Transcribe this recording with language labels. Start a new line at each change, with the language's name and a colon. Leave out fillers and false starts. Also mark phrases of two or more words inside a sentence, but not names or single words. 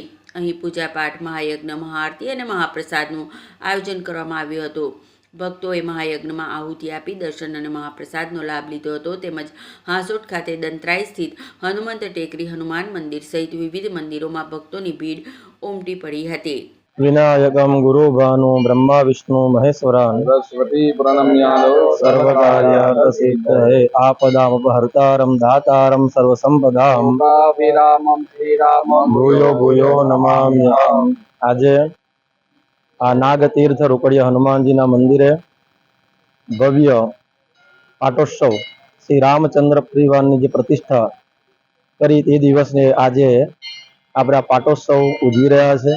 Gujarati: અહીં પૂજાપાઠ, મહાયજ્ઞ, મહાઆરતી અને મહાપ્રસાદનું આયોજન કરવામાં આવ્યું હતું. ભક્તોએ મહાયજ્ઞમાં આહુતિ આપી દર્શન અને મહાપ્રસાદનો લાભ લીધો હતો. તેમજ હાંસોટ ખાતે દંતરાઈ સ્થિત હનુમંત ટેકરી હનુમાન મંદિર સહિત વિવિધ મંદિરોમાં ભક્તોની ભીડ ઉમટી પડી હતી.
Sanskrit: विनायकम गुरु भानु ब्रह्मा विष्णु महेश्वरान सरस्वती प्रणम्यादो सर्वकार्यार्थ सिद्धये आपदामपहर्तारं दातारं सर्वसंपदां लोकाभिरामं श्रीरामं भूयो भूयो नमाम्यहम्।
Gujarati: આજે આ નાગતીર્થ રોકડિયા હનુમાનજીના મંદિરે ભવ્ય પાટોત્સવ શ્રી રામચંદ્ર પરિવારની જે પ્રતિષ્ઠા કરી તે દિવસને આજે આપણે પાટોત્સવ ઉજવી રહ્યા છે.